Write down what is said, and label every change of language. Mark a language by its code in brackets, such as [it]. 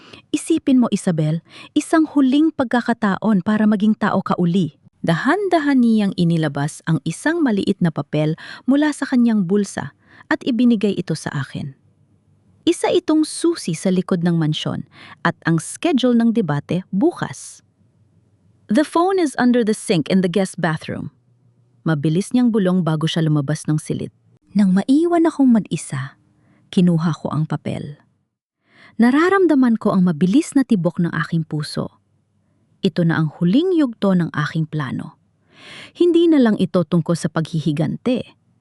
[tl] Isipin mo, Isabel, isang huling pagkakataon para maging tao ka uli. Dahan-dahan niyang inilabas ang isang maliit na papel mula sa kanyang bulsa at ibinigay ito sa akin. Isa itong susi sa likod ng mansyon at ang schedule ng debate bukas. [en] The phone is under the sink in the guest bathroom. [tl] Mabilis niyang bulong bago siya lumabas ng silid. Nang maiwan akong mag-isa, kinuha ko ang papel. Nararamdaman ko ang mabilis na tibok ng aking puso. Ito na ang huling yugto ng aking plano. Hindi na lang ito tungkol sa paghihigante.